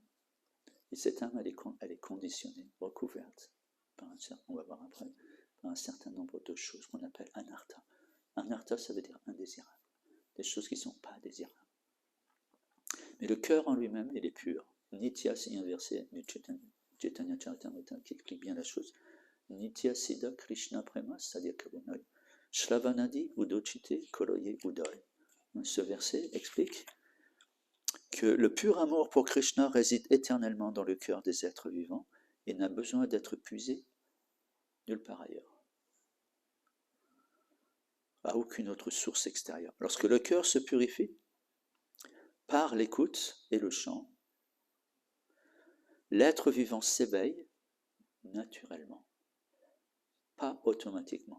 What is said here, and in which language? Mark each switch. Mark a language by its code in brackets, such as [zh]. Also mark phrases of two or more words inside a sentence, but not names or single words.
[fr] Et cette âme, elle est conditionnée, recouverte, on va voir après, par un certain nombre de choses qu'on appelle anartha. Anartha, ça veut dire indésirable. Des choses qui ne sont pas désirables. Mais le cœur en lui-même, il est pur. Nitya, c'est un verset du Chaitanya Charitamrita qui explique bien la chose. [bn] নিত্য সিদ্ধ কৃষ্ণ প্রেম সাধ্য কভু নয় শ্রবণাদি শুদ্ধ চিত্তে করয়ে উদয়. [fr] Ce verset explique que le pur amour pour Krishna réside éternellement dans le cœur des êtres vivants et n'a besoin d'être puisé nulle part ailleurs, à aucune autre source extérieure. Lorsque le cœur se purifie par l'écoute et le chant, l'être vivant s'éveille naturellement, pas automatiquement.